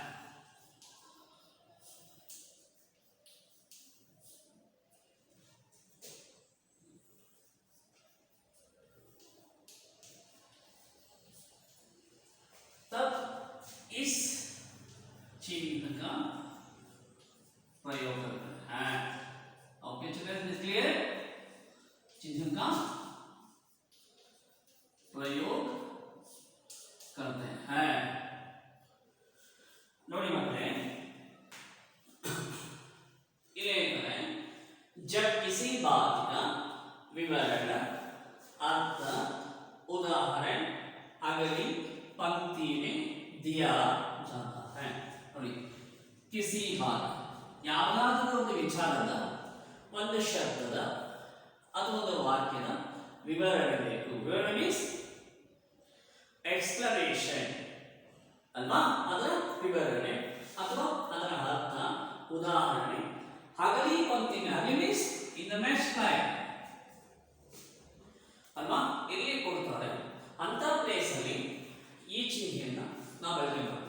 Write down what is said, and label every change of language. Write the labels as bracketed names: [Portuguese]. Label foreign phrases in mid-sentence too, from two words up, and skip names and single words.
[Hindi] तब इस चिन्ह का प्रयोग करते हैं. [English] OK children, is clear? [Hindi] चिन्ह का प्रयोग करते हैं. [Kannada] ನೋಡಿ ಮಕ್ಕಳೇ, [Hindi] इन्हें करें जब किसी बात का विवरण अर्थ उदाहरण अगली पंक्ति में दिया जाता है. [Kannada] ನೋಡಿ, [Hindi] किसी बात [Kannada] ಯಾವುದಾದರೂ ಒಂದು ವಿಚಾರದ ಒಂದು ಶಬ್ದದ ಅಥವಾ ಒಂದು ವಾಕ್ಯದ ವಿವರಣೆ ಬೇಕು. ವಿವರಣೆ ಮೀನ್ಸ್ ಎಕ್ಸ್ಪ್ಲನೇಷನ್ ಅಲ್ವಾ, ಅದರ ವಿವರಣೆ ಅಥವಾ ಅದರ ಅರ್ಥ ಉದಾಹರಣೆ [Hindi] अगली पंक्ति [Kannada] ಅಗಲಿ ಮೀನ್ಸ್ [English] in the next line [Kannada] ಅಲ್ವಾ, ಇಲ್ಲಿ ಕೊಡ್ತಾರೆ ಅಂತ ಪ್ಲೇಸ್ ಅಲ್ಲಿ ಈ ಚಿಹ್ನೆಯನ್ನ ನಾವು ಬಳಕೆ ಮಾಡ್ತೀವಿ.